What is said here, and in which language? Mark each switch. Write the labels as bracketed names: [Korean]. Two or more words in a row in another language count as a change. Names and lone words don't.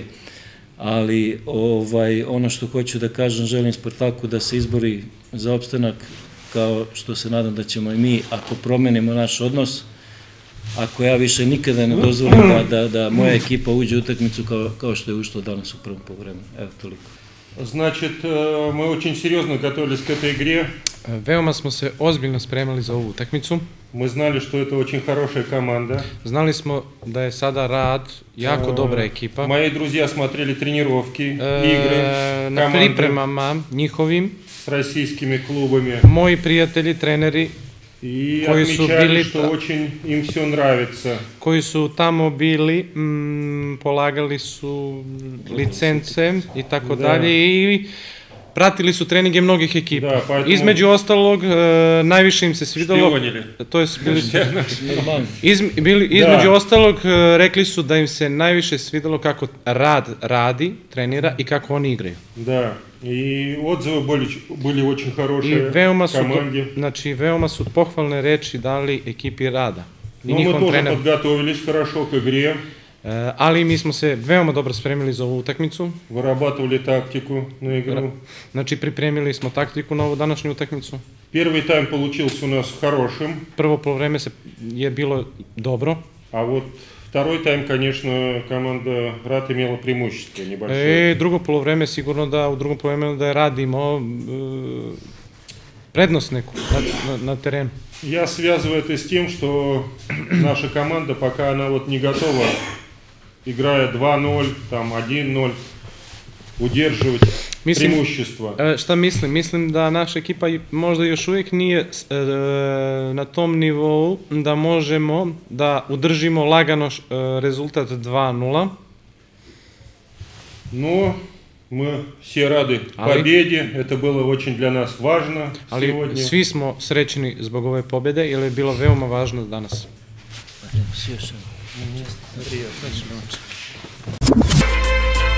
[Serbian] Ali ono što hoću da kažem, želim Spartaku da se izbori za opstanak, kao što se nadam da ćemo i mi, ako promenimo naš odnos, ako ja više nikada ne dozvolim da moja ekipa uđe u utakmicu kao što je ušla danas u prvom poluvremenu. Evo, toliko. [Russian] Значит, мы очень серьезно готовились к этой игре. [Serbian] Veoma smo se ozbiljno spremali za ovu utakmicu. [Russian] Мы знали, что это очень хорошая команда. [Serbian] Znali smo da je sada Rad jako dobra ekipa. [Russian] Мои друзья смотрели тренировки, игры, [Serbian] na pripremama njihovim. [Russian] С российскими клубами. [Serbian] Moji prijatelji, treneri, [Russian] И отмечали, что очень им все нравится. [Serbian] Koji su tamo bili, polagali su licence i tako dalje i pratili su treninge mnogih ekipa. Između ostalog, najviše im se svidalo, to je između ostalog, rekli su da im se najviše svidalo kako Rad radi, trenira i kako oni igraju. [Russian] Да, и отзывы были очень хорошие команде. [Serbian] Znači, veoma su pohvalne reči dali ekipi Rada. [Russian] Но мы тоже подготовились хорошо к игре. [Serbian] Ali mi smo se veoma dobro spremili za ovu utakmicu. [Russian] Вырабатывали тактику на игру. [Serbian] Znači, pripremili smo taktiku na ovu današnju utakmicu. [Russian] Первый тайм получился у нас хорошим. [Serbian] Prvo poluvreme je bilo dobro. [Russian] А вот второй тайм, конечно, команда Рад имела преимущество небольшое. [Serbian] Drugo poluvreme, sigurno da u drugom poluvremenu da je Rad imao prednost neku na terenu. [Russian] Я связываю это с тем, что наша команда, пока она вот не готова, играя 2-0, там 1-0, удерживать преимущество. [Serbian] Šta mislim? Mislim da naša ekipa možda još uvijek nije na tom nivou da možemo da udržimo lagano rezultat 2-0. [Russian] Но мы все рады победе, это было очень для нас важно сегодня. [Serbian] Svi smo srećni zbog ove pobjede, jer je bilo veoma važno danas. Svi još